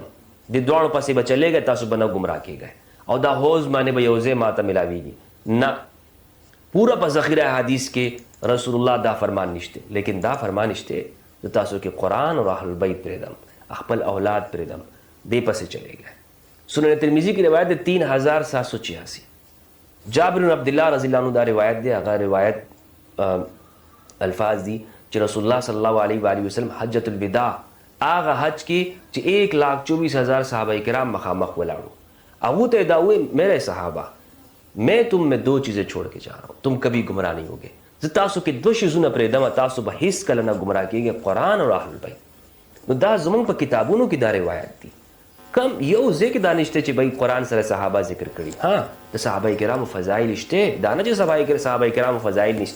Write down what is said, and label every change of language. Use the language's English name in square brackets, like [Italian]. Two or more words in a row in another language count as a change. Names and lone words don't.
[Pashto] د دواړو پسې به چلېږئ، تاسو به نه ګمراه کېږئ او دا حوض باندې به یو ځای ماته میلاویږي. نه، پورا په ذخیره احادیث کې رسول الله دا فرمان نشته، لیکن دا فرمان شته زه تاسو کې قرآن او اهل البیت پرېږدم، خپل اولاد پرېږدم، دې پسې چلېږئ. [Urdu] سنن ترمذی کی روایت 3786. [Pashto] جابر بن عبداللہ [Arabic] رضی اللہ عنہ [Pashto] دا روایت دی. هغه روایت الفاظ دی چې رسول الله [Arabic] صلی الله علیه و آله وسلم [Pashto] حجۃ الوداع هغه حج کې چې 1,24,000 صحابه کرام مخامخ ولاړو، هغه ته دا وایي [Urdu] میرے صحابہ میں تم میں 2 چیزیں چھوڑ کے جا رہا ہوں، تم کبھی گمراہ نہیں ہوگے. [Pashto] زه تاسو کې 2 شیزونه پرېږدم، تاسو به هیڅ کله نه ګمراه کېږئ، قرآن او اهل البیت. نو دا زموږ په کتابونو کې دا روایت دی. کم یو ځای کې دا نشته چې بھائی قرآن سره صحابه ذکر کړي. ها، د صحابه کرامو فضایل شته، دا نه چې صحابه کرامو فضایل نشته.